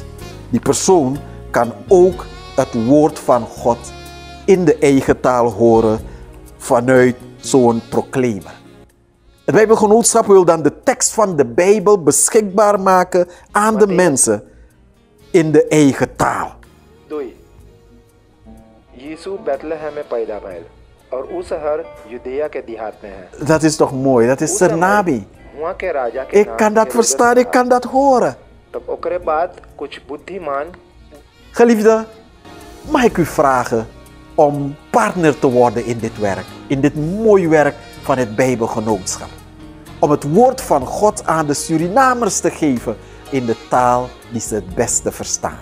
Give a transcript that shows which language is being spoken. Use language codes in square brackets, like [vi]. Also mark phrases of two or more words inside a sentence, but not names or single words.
[nl] Die persoon kan ook het woord van God in de eigen taal horen vanuit zo'n proclaimer. Het Bijbelgenootschap wil dan de tekst van de Bijbel beschikbaar maken aan de mensen in de eigen taal. Doei. [hns] यीशु बेथलेहम में पैदा भइल और उ शहर यूदया के देहात में है. [nl] Dat is toch mooi, dat is Sernami. [hns] वहाँ के राजा के [nl] Ik kan dat verstaan, ik kan dat horen. [hns] तब ओकरे बाद कुछ बुद्धिमान. [nl] Geliefde, mag ik u vragen om partner te worden in dit werk, in dit mooie werk van het Bijbelgenootschap. Om het woord van God aan de Surinamers te geven in de taal die ze het beste verstaan.